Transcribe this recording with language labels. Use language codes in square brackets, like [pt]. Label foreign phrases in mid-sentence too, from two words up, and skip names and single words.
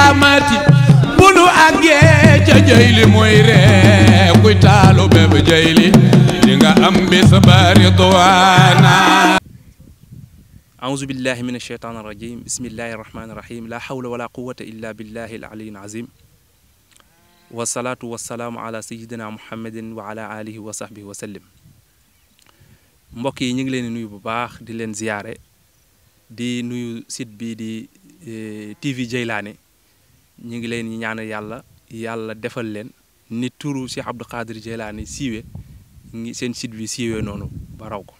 [wo] samawati bunu àggee ca jayli mooy ree kuy taalu béb jayli di nga am bis ba ridwaana. [ar] أعوذ بالله من الشيطان الرجيم بسم الله الرحمن الرحيم لا حول ولا قوة إلا بالله العلي العظيم والصلاة والسلام على سيدنا محمد وعلى آله وصحبه وسلم. [wo] mbokk yi ñu ngi leen di nuyu bu baax di leen ziyaare di nuyu site bi di TV Jeylaane ñu ngi leen ñaanal yàlla defal leen ni turu Cheikh Abdou Khadir Jeylaane siiwe ngi seen site bi siiwee noonu ba raw ko.